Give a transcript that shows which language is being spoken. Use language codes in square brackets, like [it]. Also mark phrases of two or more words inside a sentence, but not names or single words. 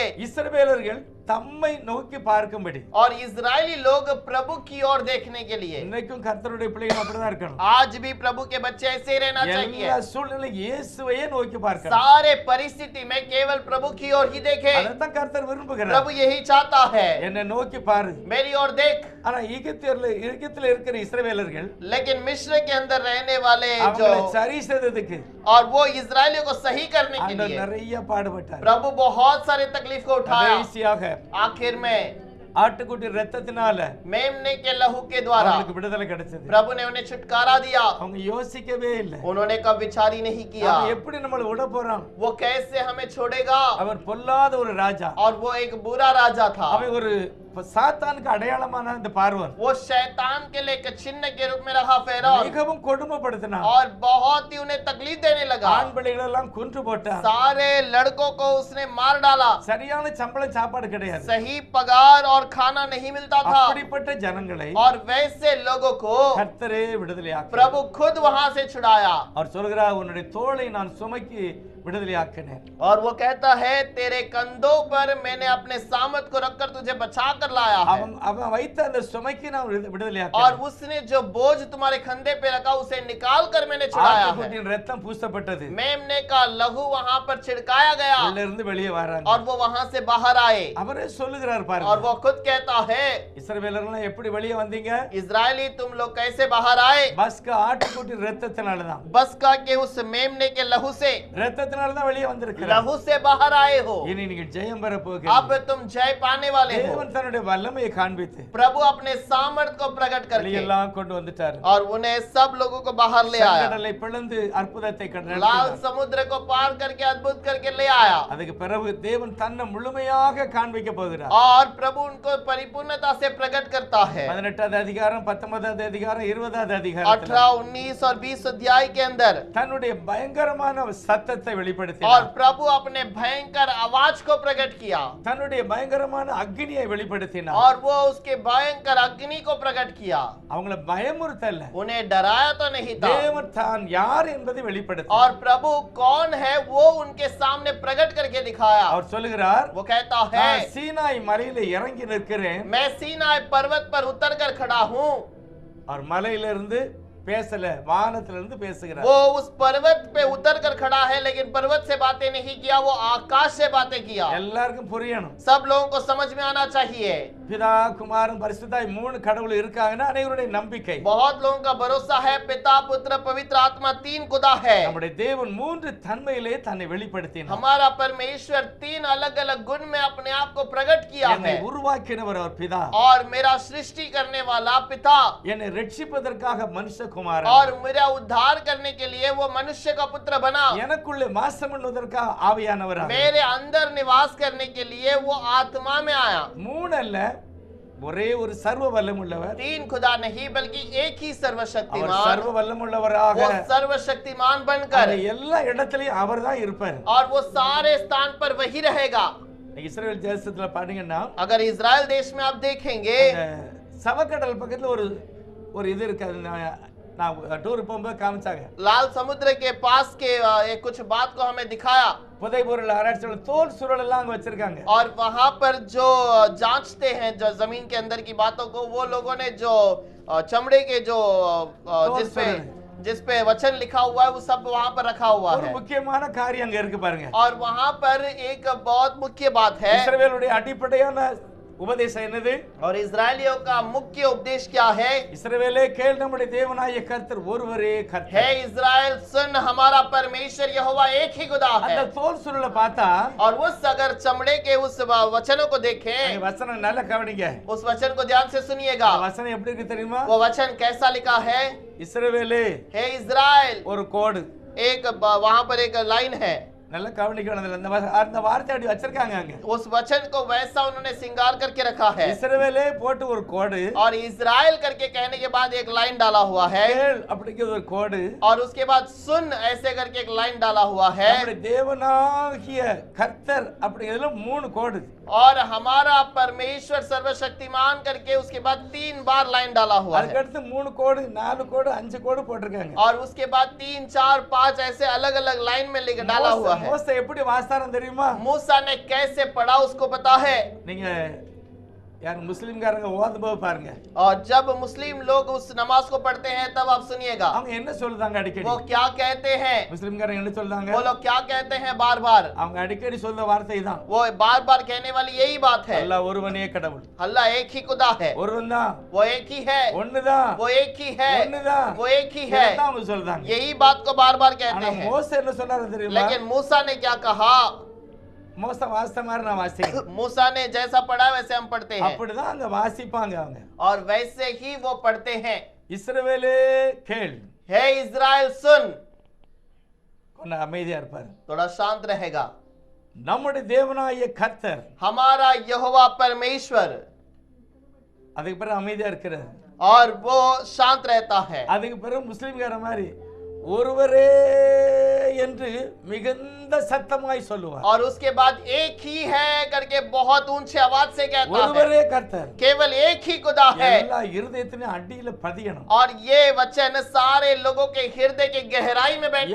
[ta] இஸ்ரவேலர்கள் தம்மை நோக்கி பார்க்கும்படி। [hi] और इजरायली लोग प्रभु की ओर देखने के लिए। [ta] இன்னைக்கும் கர்த்தருடைய பிள்ளைகள் அப்படிதான் இருக்கணும்। [hi] आज भी प्रभु के बच्चे ऐसे ही रहना चाहिए, [ta] எல்லா சூழ்நிலை இயேசுவையே நோக்கி பார்க்கணும்। [hi] सारे परिस्थिति में केवल प्रभु की ओर ही देखे। [ta] அதைத்தான் கர்த்தர் விரும்புகிறார்। [hi] प्रभु यही चाहता है, [ta] என்னை நோக்கி பாரு। [hi] मेरी ओर देख। [ta] ஆனா எகிப்தில இருக்கிற இஸ்ரவேலர்கள் [hi] लेकिन मिस्र के अंदर रहने वाले जो [ta] அவங்களை சரி செய்ததுக்கு [hi] और वो इजरायलियों को सही करने के [ta] ஆண்டவர் [hi] लिए [ta] நிறைய பாடுபட்டார்। [hi] प्रभु बहुत सारे तकलीफ को उठाया। [ta] கடைசியாக [hi] आखिर में [ta] ஆட்டுக்குட்டி ரத்தத்தினால [hi] मेमने के लहू के द्वारा [ta] அவங்களுக்கு விடுதலை கிடைச்சது। [hi] प्रभु ने उन्हें छुटकारा दिया। [ta] அவங்க யோசிக்கவே இல்லை, [hi] उन्होंने कब विचार ही नहीं किया [ta] அவன் எப்படி நம்மளை விட போறான்। [hi] वो कैसे हमें छोड़ेगा। [ta] அவர் பொல்லாத ஒரு ராஜா, [hi] और वो एक बुरा राजा था। [ta] அவன் ஒரு சாத்தானுக்கு அடையாளமான இந்த பார்வோன் [hi] वो शैतान के लिए एक चिन्ह के रूप में रहा फेरौन, [ta] மிகவும் கொடுமைப்படுத்தினான்। [hi] और बहुत ही उन्हें तकलीफ देने लगा। [ta] ஆண் பிள்ளைகள் எல்லாம் கொன்று போட்டான்। [hi] सारे लड़कों को उसने मार डाला। [ta] சரியான சம்பளம் சாப்பாடு கிடையாது। [hi] सही पगार और खाना नहीं मिलता था। [ta] அப்படிப்பட்ட ஜனங்களை [hi] और वैसे लोगों को [ta] கர்த்தரே விடுதலையாக்கினார்। [hi] प्रभु खुद वहां से छुड़ाया। [ta] அவர் சொல்கிறார், உன்னுடைய தோளை நான் சுமக்கி விடுதலையாக்கினேன்। [hi] और वो कहता है तेरे कंधों पर मैंने अपने सामर्थ को रखकर तुझे बचा कर लाया है। [ta] அவன் வைத்த அந்த சுமைக்கு நான் [hi] और [ta] விடுதலையாக்கினேன்। [hi] उसने जो बोझ तुम्हारे कंधे पे रखा उसे निकाल कर मैंने छुड़ाया है। [ta] ஆட்டுக்குட்டியின் ரத்தம் பூசப்பட்டது, [hi] मेमने का लहू वहां पर छिड़काया गया [ta] உள்ள இருந்து வெளியே வராங்க। [hi] और वो वहां से बाहर आए। [ta] அவரே சொல்லுகிறார் [hi] और [ta] பாருங்க, [hi] वो खुद कहता है [ta] இஸ்ரவேலர்கள் எப்படி வெளியே வந்தீங்க? [hi] इजरायली तुम लोग कैसे बाहर आए। [ta] பஸ்கா ஆட்டுக்குட்டியின் ரத்தத்தினால தான், [hi] बसका के उस मेमने के लहू से, [ta] ரத்தத்தினால தான் வெளியே வந்திருக்கிறார்। [hi] लहू से बाहर आए हो। [ta] இனி நீங்கள் ஜெயம் பெற [hi] अब [ta] போகிறீர்கள்। [hi] तुम जय पाने वाले हो। [ta] தேவன் தன்னுடைய வல்லமையை காண்பித்து [hi] प्रभु अपने सामर्थ को प्रकट करके [ta] வெளியெல்லாம் கொண்டு வந்துட்டார்। [hi] और उन्हें सब लोगों को बाहर ले आया। [ta] கடலை பிளந்து அற்புதத்தை [hi] लाल [ta] நடத்தினார்। [hi] समुद्र को पार करके अद्भुत करके ले आया। [ta] அதுக்கு பிறகு தேவன் தன்னை முழுமையாக காண்பிக்க போகிறார்। [hi] और प्रभु उनको परिपूर्णता से प्रकट करता है। [ta] 18வது அதிகாரம் 19வது அதிகாரம் 20வது அதிகாரம் [hi] 18, 19 और 20 अध्याय के अंदर [ta] தன்னுடைய பயங்கரமான சத்தத்தை [hi] और [ta] வெளிப்படுத்தினார்। [hi] प्रभु अपने भयंकर आवाज को प्रकट किया। [ta] தன்னுடைய பயங்கரமான அக்னியை வெளிப்படுத்தினார்। [hi] और वो उसके भयंकर अग्नि को प्रकट किया। [ta] அவங்கள பயமுறுத்தல, [hi] उन्हें डराया तो नहीं था। [ta] தேவன் தான் யார் என்பதை வெளிப்படுத்தினார்। [hi] और प्रभु कौन है वो उनके सामने प्रकट करके दिखाया। [ta] அவர் சொல்லுகிறார், [hi] वो कहता है [ta] நான் சீனாய் மலையில இறங்கி நிற்கிறேன்। [hi] मैं सीनाई पर्वत पर उतर कर खड़ा हूँ। [ta] அவர் மலையிலிருந்து பேசல, வானத்திலிருந்து பேசுகிறார்। [hi] वो उस पर्वत पे उतर कर खड़ा है, लेकिन पर्वत से बातें नहीं किया, वो आकाश से बातें किया। [ta] எல்லாருக்கும் புரியணும்। [hi] सब लोगों को समझ में आना चाहिए। [ta] பிதா குமாரன் பரிசுத்தாய் 3 கடவுள் இருக்காங்கன்னா அனைவருடைய நம்பிக்கை। [hi] बहुत लोगों का भरोसा है पिता पुत्र पवित्र आत्मा 3 खुदा है। [ta] நம்முடைய தேவன் 3 தன்மையிலே தன்னை வெளிப்படுத்தினார்। [hi] हमारा परमेश्वर 3 अलग अलग गुण में अपने आप को प्रकट किया [ta] என்னை [hi] है। [ta] உருவாக்கினவர் அவர் பிதா, [hi] और मेरा सृष्टि करने वाला पिता, [ta] என்னை ரட்சிப்பதற்காக மனுஷகுமாரன், [hi] और मेरा उद्धार करने के लिए वो मनुष्य का पुत्र बना। [ta] எனக்குள்ளே வாசம் பண்ணுவதற்காக ஆவியானவர், [hi] मेरे अंदर निवास करने के लिए वो आत्मा में आया। [ta] 3 அல்ல, ஒரே ஒரு சர்வ வல்லமுள்ளவர்। [hi] 3 खुदा नहीं बल्कि एक ही [ta] அவர் [hi] सर्वशक्तिमान, [ta] சர்வ வல்லமுள்ளவராக [hi] वो सर्वशक्तिमान बनकर, [ta] அந்த எல்லா இடத்திலையும் அவர்தான் இருப்பார்। [hi] और वो सारे स्थान पर वही रहेगा। [ta] இஸ்ரவேல் தேசத்துல பாத்தீங்கன்னா [hi] अगर इजराइल देश में आप देखेंगे [ta] அந்த சவக்கடல் பக்கத்துல ஒரு இது இருக்கு, அது நான் டூர் போகும்போது காமிச்சாங்க. [hi] लाल समुद्र के पास के एक कुछ बात को हमें दिखाया [ta] புதைபொருள் ஆராய்ச்சியோட தோல் சுருள் எல்லாம் அங்க वச்சிருக்காங்க. [hi] और वहां पर जो जांचते हैं जो जमीन के अंदर की बातों को, वो लोगों ने जो चमड़े के जो जिस पे वचन लिखा हुआ है वो सब वहां पर रखा हुआ [ta] ஒரு [hi] है। [ta] முக்கியமான காரியம் அங்க இருக்கு பாருங்க. [hi] और वहां पर एक बहुत मुख्य बात है। [ta] இஸ்ரவேலுடைய அடிப்படையான உபதேசம் என்னது? [hi] और इजरायलियों का मुख्य उपदेश क्या है? [ta] இஸ்ரவேலே கேள், நம்முடைய தேவனாகிய கர்த்தர் ஒருவரே [hi] है [ta] கர்த்தர். [hi] इजराइल सुन, हमारा परमेश्वर यहोवा एक ही खुदा [ta] அந்த [hi] है। [ta] தோல் சுருளை பார்த்தா [hi] और उस अगर चमड़े के उस वचनों को [ta] அந்த [hi] देखें, [ta] வசனம் நல்லா கவனிங்க. [hi] उस वचन को ध्यान से सुनिएगा। [ta] அந்த வசனம் எப்படி இருக்கு தெரியுமா? [hi] वो वचन कैसा लिखा है? [ta] இஸ்ரவேலே [hi] हे इजराइल, [ta] ஒரு கோடு. [hi] एक वहां पर एक लाइन है। [ta] நல்லா கவனிக்கணும். அந்த வார்த்தை அப்படி வச்சிருக்காங்க அங்க. [hi] उस वचन को वैसा उन्होंने श्रृंगार करके रखा है। [ta] இஸ்ரவேலே போட்டு ஒரு கோடு, [hi] और इजराइल करके कहने के बाद एक लाइन डाला हुआ है। [ta] கேள் அப்படிங்கிறது ஒரு கோடு, [hi] और उसके बाद सुन ऐसे करके एक लाइन डाला हुआ है। [ta] நம்முடைய தேவனாகிய கர்த்தர் அப்படிங்கிறதுல 3 கோடு. [hi] और हमारा परमेश्वर सर्वशक्तिमान करके उसके बाद 3 बार लाइन डाला हुआ है। [ta] அதுக்கடுத்து 3 கோடு, 4 கோடு, 5 கோடு போட்டிருக்காங்க. [hi] और उसके बाद 3, 4, 5 ऐसे अलग अलग लाइन में लिख डाला हुआ है। [ta] மோசே எப்படி வாஸ்தாரம் தெரியுமா? [hi] मूसा ने कैसे पढ़ा उसको पता है? [ta] நீங்க யார் முஸ்லிம்காரங்க ஓதும்போது பாருங்க, [hi] और जब मुस्लिम लोग उस नमाज को पढ़ते हैं तब आप सुनिएगा [ta] அவங்க என்ன சொல்றாங்க அடிக்கடி? [hi] वो क्या कहते हैं। [ta] முஸ்லிம்காரங்க என்ன சொல்றாங்க? [hi] वो लोग क्या कहते हैं बार बार? [ta] அவங்க அடிக்கடி சொல்ற வார்த்தை தான், [hi] वो बार बार कहने वाली यही बात है। [ta] அல்லாஹ் ஒருவனே கடவுள். [hi] अल्लाह एक ही खुदा है, [ta] ஒருவன் தான், [hi] वो एक ही है, [ta] ஒண்ணுதான், [hi] वो एक ही है, [ta] ஒண்ணுதான், [hi] वो एक ही है। [ta] இதைத்தான் அவங்க சொல்றாங்க. [hi] यही बात को बार बार कहते [ta] ஆனா [hi] हैं। [ta] மோசே என்ன சொன்னாரு தெரியுமா? [hi] लेकिन मूसा ने क्या कहा? [ta] மோசே வாசித்த மாதிரி நான் வாசிக்கிறேன். [hi] मूसा ने जैसा पढ़ा वैसे हम पढ़ते हैं, [ta] அப்படிதான் அங்க வாசிப்பாங்க அவங்க. [hi] और वैसे ही वो पढ़ते हैं। [ta] இஸ்ரவேலே கேள், [hi] हे इजराइल सुन, [ta] கொஞ்சம் அமைதியா இருப்பாரு. [hi] थोड़ा शांत रहेगा। [ta] நம்முடைய தேவனாகிய கர்த்தர், [hi] हमारा यहोवा परमेश्वर, [ta] அதுக்கு பிறகு அமைதியா இருக்கிறார். [hi] और वो शांत रहता है। [ta] அதுக்கு பிறகு முஸ்லிம்கார மாதிரி ஒருவரே என்று மிகுந்த சத்தமாய் சொல்லுவார். [hi] और उसके बाद एक ही है करके बहुत ऊंचे आवाज से कहता है। [ta] ஒருவரே கர்த்தர், [hi] केवल एक ही खुदा है। [ta] எல்லா இருதயத்திலும் அடியில பதியணும். [hi] और ये वचन सारे लोगों के हृदय के गहराई में बैठना